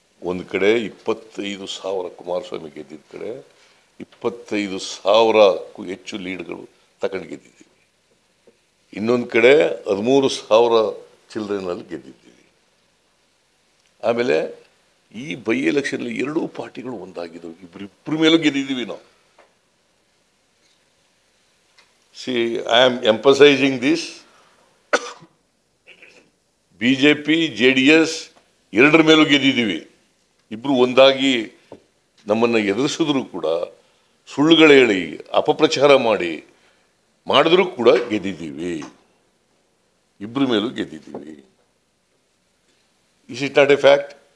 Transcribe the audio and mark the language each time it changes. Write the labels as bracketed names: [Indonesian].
[Kannada] ಒಂದು ಕಡೆ 25,000 ಕುಮಾರಸ್ವಾಮಿ ಗೆದ್ದಿದ್ದ ಕಡೆ 25,000ಕ್ಕೂ ಹೆಚ್ಚು ಲೀಡ್ಗಳು ತಗೊಂಡು ಗೆದ್ದಿದ್ದೀವಿ. ಇನ್ನೊಂದು ಕಡೆ 13,000 ಚಿಲ್ಡ್ರನ್ನಲ್ಲಿ ಗೆದ್ದಿದ್ದೀವಿ. ಆಮೇಲೆ ಈ ಬೈ ಎಲೆಕ್ಷನ್ 2 ಪಾರ್ಟಿಗಳು ಒಂದಾಗಿದ್ದವು. ಇಬ್ಬರ ಮೇಲೂ ಗೆದ್ದಿದ್ದೀವಿ ನಾವು. [English] See, I am emphasizing this. [Kannada] BJP JDS 2 ಮೇಲೂ ಗೆದ್ದಿದ್ದೀವಿ. ಇಬ್ರು ಒಂದಾಗಿ ನಮ್ಮನ್ನು ಎದುರಿಸಿದ್ರು ಕೂಡ ಸುಳ್ಳುಗಳು ಹೇಳಿ ಅಪಪ್ರಚಾರ ಮಾಡಿದ್ರೂ ಕೂಡ ಗೆದ್ದಿದ್ದೀವಿ. ಇಬ್ಬರ ಮೇಲೂ ಗೆದ್ದಿದ್ದೀವಿ. [English] Is it not a fact?